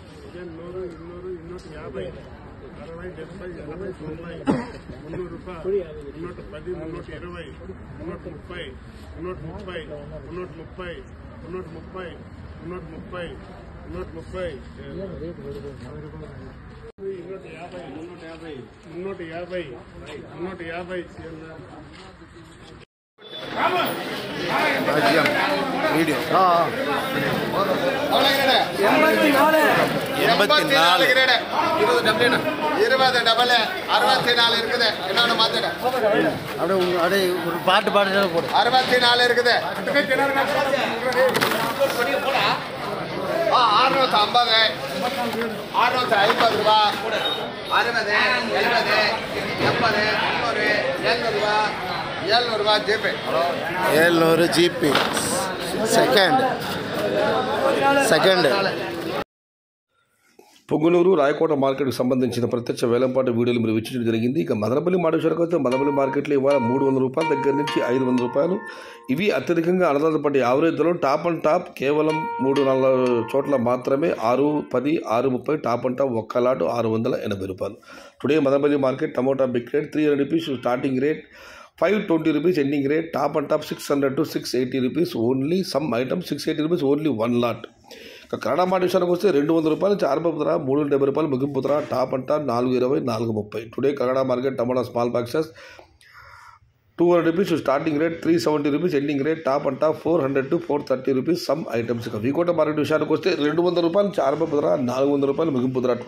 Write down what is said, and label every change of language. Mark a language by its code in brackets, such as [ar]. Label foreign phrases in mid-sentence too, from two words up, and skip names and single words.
[te] 100, 200, 250, 60, 70, 80, 90, 300 రూపాయలు, 110, 120, 130, 130, 130, 130, 130, 130, వీడియో [ta] 84 கிரேடு 20 டபுள் 64 இருக்குது. என்னோட மாத்திட அப்படியே ஒரு பாட்டு பாடுறது போடு. 64 இருக்குது. 650 650 ரூபா 60 70 80 300 700 ரூபா ஜிபே [en] 700 GP second [te] పొంగునూరు రాయకోట మార్కెట్కి సంబంధించిన ప్రత్యక్ష వేలంపాటు వీడియోలు మీరు వీక్షించడం జరిగింది. ఇక మదనపల్లి మాడేశ్వరకు వస్తే మదనపల్లి మార్కెట్లో ఇవాళ 300 రూపాయల దగ్గర నుంచి 500 రూపాయలు. ఇవి అత్యధికంగా అన్నదాతపడి యావరేజ్ ధరలు. [en] top and top [te] కేవలం 3-4 చోట్ల మాత్రమే 610, 630 [en] top and top [te] ఒక్క లాటు 680 రూపాయలు. [en] today Madanapalli market tomato big rate 300 rupees starting rate, 520 rupees ending rate, top and top 600 to 680 rupees only, some items 680 rupees only one lot. [te] కన్నడ మాట విషయానికి వస్తే 200 రూపాయల నుంచి ఆరంభపు ధర, 370 రూపాయలు ముగింపు ధర, [en] top and top [te] 420, 430. [en] today Kannada market tomato small boxes 200 rupees starting rate, 370 rupees ending rate, top and top 400 to 430 rupees some items. [te] ఇక వికోట మార్కెట్ విషయానికి వస్తే 200 రూపాయల నుంచి ఆరంభపు ధర, 400 రూపాయలు ముగింపు ధర.